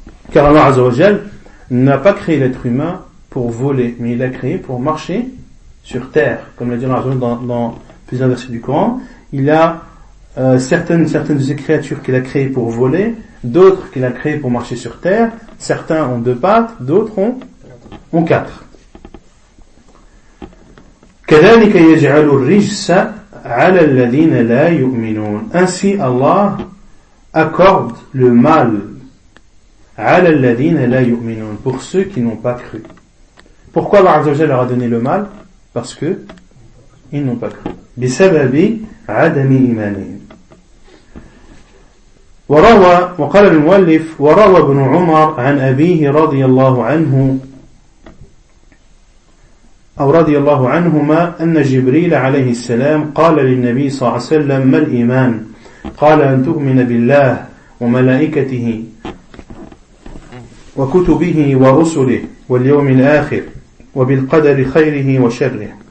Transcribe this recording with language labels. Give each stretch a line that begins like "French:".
French: Car Allah Azza wa Jal n'a pas créé l'être humain pour voler, mais il l'a créé pour marcher sur terre, comme l'a dit Allah dans plusieurs versets du Coran. Il a certaines de ces créatures qu'il a créées pour voler, d'autres qu'il a créées pour marcher sur terre. Certains ont deux pattes, d'autres ont quatre.
Arabic: كذلك يجعل الرجس على الذين لا يؤمنون.
French: Ainsi Allah accorde le mal
Arabic: على الذين لا يؤمنون,
French: pour ceux qui n'ont pas cru. Pourquoi Allah Azza wa Jalla leur a donné le mal? Parce que ils n'ont pas cru.
Arabic: بسبب عدم إيمانهم. وروى وقال المؤلف وروى ابن عمر عن أبيه رضي الله عنه أو رضي الله عنهما أن جبريل عليه السلام قال للنبي صلى الله عليه وسلم ما الإيمان؟ قال أن تؤمن بالله وملائكته وكتبه ورسله واليوم الآخر وبالقدر خيره وشره.